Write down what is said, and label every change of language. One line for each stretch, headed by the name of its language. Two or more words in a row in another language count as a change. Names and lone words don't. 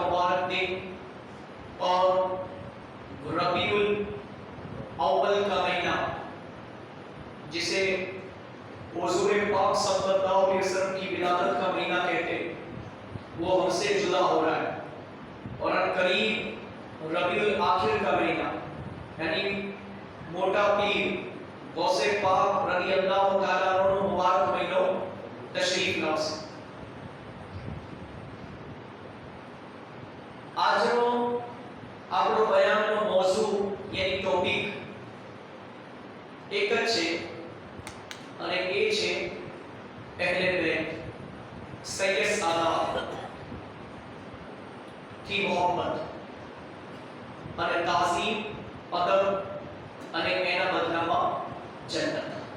Urdu: مبارک دن اور ربیع الاول کا مہینہ، جسے حضور پاک صلی اللہ علیہ وسلم کی ولادت کا مہینہ کہتے ہیں، وہ ہم سے جدا ہو رہا ہے، اور قریب ربیع الاخر کا مہینہ یعنی موٹا پیر غوث پاک رضی اللہ تعالیٰ عنہ مبارک مہینوں تشریف لاؤ۔
Gujarati: آج આપણો બયાનનો મોઝુ યાની ટોપિક એક જ છે અને એ છે અહેલે બેત સૈયદ સાદાત की मोहब्बत અને તાઝીમ અદબ અને એના બદલામાં જન્નત।